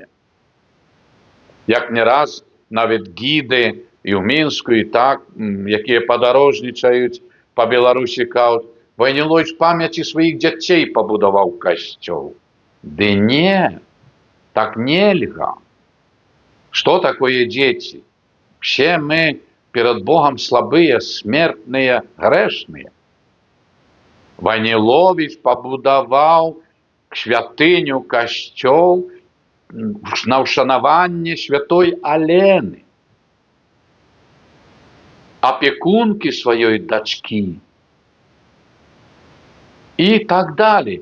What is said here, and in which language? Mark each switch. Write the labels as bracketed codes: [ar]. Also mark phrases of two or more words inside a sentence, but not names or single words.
[be] Як не раз нават гіды і ў Мінску, і так, якія падарожнічаюць па Беларусі, кажуць, Вайніловіч памяці сваіх дзяцей пабудаваў касцёл. Ды не, так нельга. [ru] Что такое дети? Все мы перед Богом слабые, смертные, грешные. [be] Вайніловіч пабудаваў святыню, касцёл на ўшанаванне святой Алены, опекунки сваёй дачкі. І так далее.